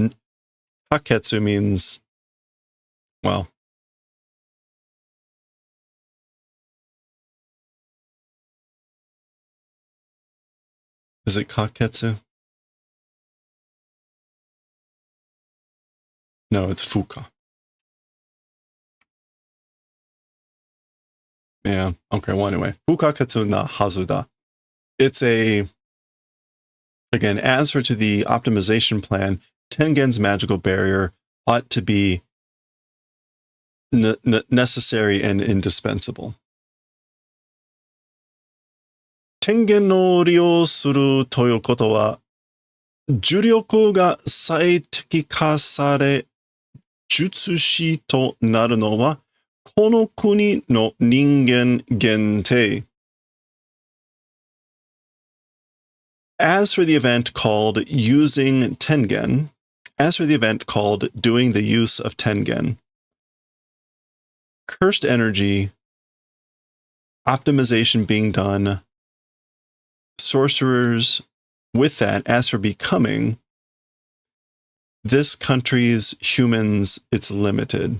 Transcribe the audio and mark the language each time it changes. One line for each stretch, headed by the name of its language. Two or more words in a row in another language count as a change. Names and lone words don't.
English: Kaketsu means, well, is it kaketsu? No, it's fuka. Yeah, okay, well, anyway.
Japanese: 不可欠なはずだ.
English: It's again, as for to the optimization plan, Tengen's magical barrier ought to be necessary and indispensable.
Japanese: 天元の利用するということは、呪力が最適化され、術師となるのは、この国の人間限定。
English: As for the event called using Tengen, as for the event called doing the use of Tengen, cursed energy, optimization being done, sorcerers with that, as for becoming, this country's humans, it's limited.